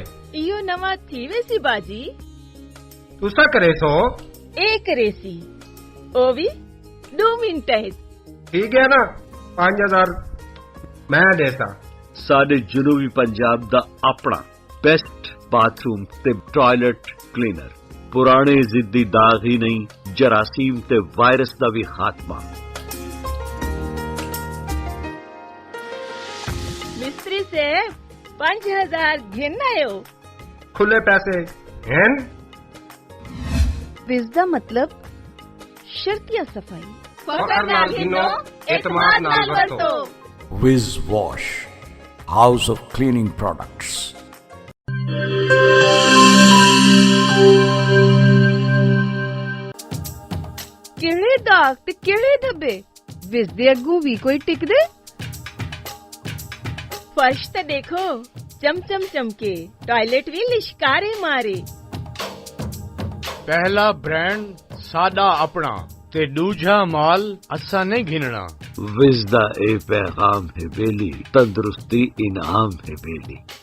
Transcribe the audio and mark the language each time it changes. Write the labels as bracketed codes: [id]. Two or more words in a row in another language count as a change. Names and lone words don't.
[skr] ایو نواں تھی ویسی باجی؟ تسا کرے سو؟ اے کرے سی، او بھی 2 منٹ ہے۔ [ur] ٹھیک ہے نا، 5000 میں دیتا۔ [skr] ساڈے جنوبی پنجاب دا اپنا بیسٹ باتھروم تے [en] toilet cleaner. [pa] ਪੁਰਾਣੇ ਜ਼ਿੱਦੀ ਦਾਗ ਹੀ ਨਹੀਂ, ਜਰਾਸੀਮ ਤੇ ਵਾਇਰਸ ਦਾ ਵੀ ਖਾਤਮਾ। [skr] مستری سے 5000 گھن آیو. [ur] کھلے پیسے ہیں. [skr] وز دا مطلب شرطیہ صفائی. فخر نال گھنو، اعتماد نال ورتو. [en] Wiz Wash, House of Cleaning Products. [pa] ਕਿਹੜੇ ਦਾਗ ਤੇ ਕਿਹੜੇ ਧੱਬੇ ਵਿਸ ਦੇ ਅੱਗੋਂ ਵੀ ਕੋਈ ਟਿਕਦੇ। فرش تو دیکھو چمچم چمکے، ٹائلٹ بھی لشکارے مارے. [skr] پہلا برانڈ ساڈا اپنا تے دوجا مال اساں نہیں گھننا. وز دا اے پیغام ہے بیلی، تندرستی انعام ہے بیلی.